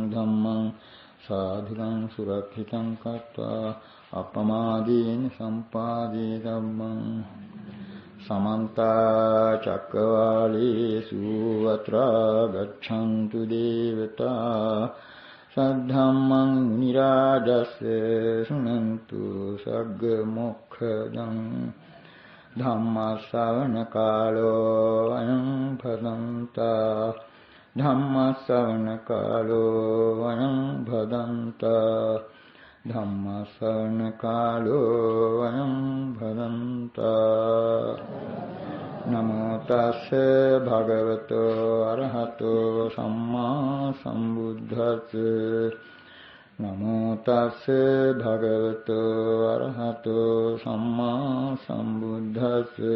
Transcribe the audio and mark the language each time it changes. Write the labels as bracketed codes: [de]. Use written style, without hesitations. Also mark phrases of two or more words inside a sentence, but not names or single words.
[pi] धम्मं साधुलं सुरक्षितं कृत्वा अपमादेन सम्पादेतव्यं समन्त चक्रवालेषु अत्रा गच्छन्तु देवता सद्धम्मं मुनिराजस्य शृण्वन्तु सग्गमोक्षदं ධම්මස්සවන කාලෝ අයං භදන්තා ධම්මස්සවන කාලෝ අයං භදන්තා ධම්මස්සවන කාලෝ අයං භදන්තා නමෝ තස්ස භගවතෝ අරහතෝ සම්මා සම්බුද්දස්ස නමෝ තස්ස භගවතු අරහතෝ සම්මා සම්බුද්දස්ස